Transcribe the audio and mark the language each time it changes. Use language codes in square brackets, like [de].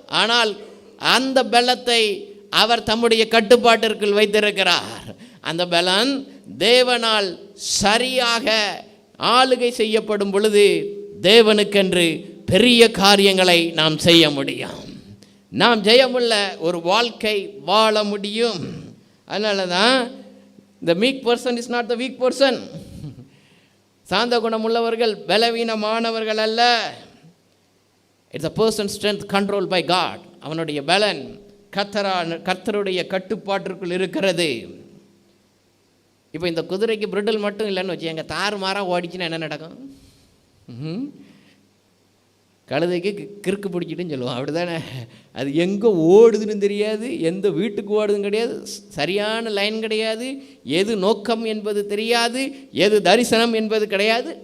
[ta] ஆனால் அந்த பலத்தை அவர் தம்முடைய கட்டுப்பாட்டிற்குள் வைத்திருக்கிறார். அந்த பலன் தேவனால் சரியாக ஆளுகை செய்யப்படும் பொழுது தேவனுக்கென்று பெரிய காரியங்களை நாம் செய்ய முடியும். நாம் ஜெயமுள்ள ஒரு வாழ்க்கை வாழ முடியும். அதனால தான் [en] the meek person is not the weak person. [ta] சாந்த குணமுள்ளவர்கள் பலவீனமானவர்கள் அல்ல. [en] It's a person's strength controlled by God. [ta] அவனுடைய பலன் கர்த்தருடைய கட்டுப்பாட்டிற்குள் இருக்கிறது. இப்போ இந்த குதிரைக்கு பிரிடல் மட்டும் இல்லைன்னு வச்சு எங்கள் தாறுமாறாக ஓடிச்சுன்னா என்ன நடக்கும்? கழுதைக்கு கிறுக்கு பிடிச்சிட்டுன்னு சொல்லுவோம், அப்படி தானே? அது எங்கே ஓடுதுன்னு தெரியாது, எந்த வீட்டுக்கு ஓடுதுன்னு கிடையாது, சரியான லைன் கிடையாது, எது நோக்கம் என்பது தெரியாது, எது தரிசனம் என்பது கிடையாது.